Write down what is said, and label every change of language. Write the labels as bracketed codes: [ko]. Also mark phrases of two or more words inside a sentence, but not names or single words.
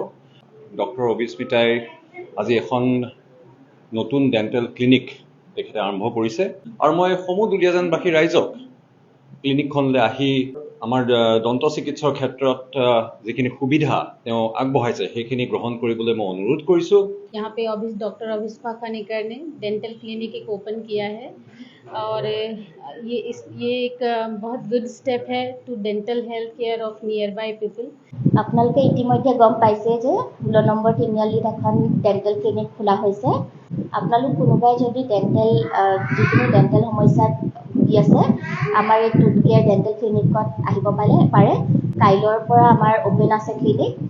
[as] ডক্টৰ অবিস্মিতাই আজি এখন নতুন [en] dental clinic [as] তেখেতে আৰম্ভ কৰিছে আৰু মই সমূহ দুলীয়াজানবাসী ৰাইজক ক্লিনিকখনলৈ আহি আমাৰ দন্ত চিকিৎসাৰ ক্ষেত্ৰত যিখিনি সুবিধা তেওঁ আগবঢ়াইছে সেইখিনি গ্ৰহণ কৰিবলৈ মই অনুৰোধ কৰিছোঁ। [hi] यहाँ पे डॉक्टर अभिस्पा कानिकर ने [en] dental clinic [hi] एक ओपन किया है और ये एक बहुत [en] good step [hi] है [en] to dental health care of near by people. [as] আপোনালোকে ইতিমধ্যে গম পাইছে যে 16 নম্বৰ তিনিআলিত এখন [en] dental clinic [as] খোলা হৈছে। আপোনালোক কোনোবাই যদি যিকোনো ডেণ্টেল সমস্যাত ভুগি আছে আমাৰ এই [en] tooth care dental clinic [as] আহিব পাৰে। কাইলৈৰ পৰা আমাৰ অপেন আছে ক্লিনিক।